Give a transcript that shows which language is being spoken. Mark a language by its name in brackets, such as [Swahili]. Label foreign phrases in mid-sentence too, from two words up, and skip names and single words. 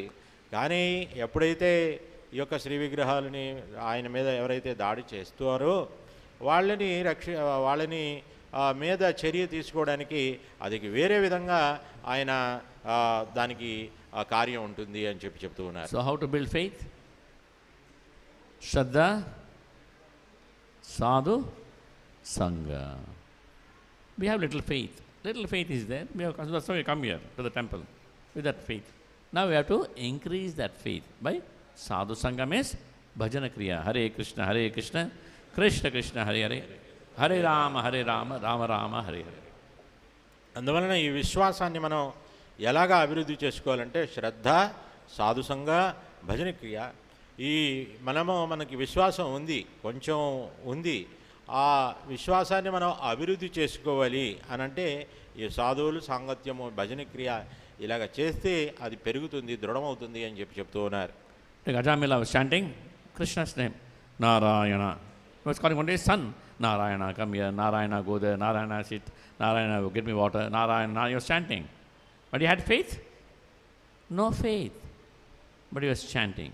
[Telugu] కానీ ఎప్పుడైతే ఈ యొక్క శ్రీ విగ్రహాలని ఆయన మీద ఎవరైతే దాడి చేస్తారో వాళ్ళని మీద చర్య తీసుకోవడానికి అది వేరే విధంగా ఆయన దానికి కార్యం ఉంటుంది అని చెప్తూ ఉన్నారు. [English] So how to build faith? శ్రద్ధ, [Sanskrit] sadhu, sangha. [English] We have little faith. Little faith is there. That's why we come here to the temple with that faith. Now we have to increase that faith by [Sanskrit] sadhu sangha [English] means [Sanskrit] bhajana kriya. Hare Krishna, Krishna Krishna, Hare Hare, Hare Rama, Rama Rama, Hare Hare. [Telugu] అందువలన ఈ విశ్వాసాన్ని మనం ఎలాగా అభివృద్ధి చేసుకోవాలంటే శ్రద్ధ, సాధు సంఘ, భజన క్రియ. మనకి విశ్వాసం ఉంది, కొంచెం ఉంది. ఆ విశ్వాసాన్ని మనం అభివృద్ధి చేసుకోవాలి అని అంటే ఈ సాధువులు, సాంగత్యము, భజన క్రియ ఇలాగ చేస్తే అది పెరుగుతుంది, దృఢమవుతుంది అని చెప్తూ ఉన్నారు. [English] Ajamila was chanting Krishna's name, Narayana. He was calling one day, son, Narayana, come here, Narayana, go there, Narayana, sit, Narayana, get me water, Narayana. He was chanting. But he had faith? No faith. But he was chanting.